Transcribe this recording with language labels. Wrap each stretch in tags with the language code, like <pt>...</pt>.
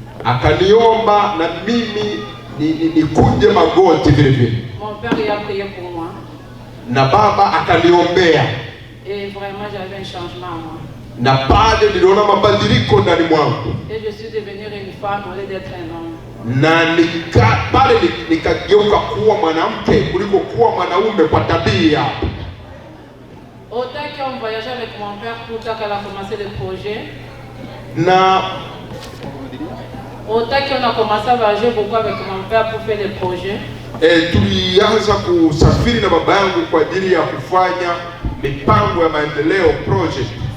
<sw>Akaniomba na mimi nikuje magoti vile vile.</sw> <fr>Mon père il a prié pour moi.</fr> <sw>Na baba akaniombea.</sw> <fr>Et vraiment j'avais un changement en moi.</fr> <sw>Na pale niliona mabadiliko ndani mwangu.</sw> <fr>Et je suis devenue une femme au lieu d'être un homme.</fr> <sw>Na pale nikageuka kuwa mwanamke kuliko kuwa mwanaume kwa tabia.</sw> <fr>Autant qu'on voyageait avec mon père pour qu'elle a commencé le projet.</fr> <sw>Na</sw> <fr>autant qu'on a commencé à voyager beaucoup avec mon père pour faire le projet.</fr> <sw>Tulianza kusafiri na baba yangu kwa ajili ya kufanya mipango ya maendeleo project.</sw>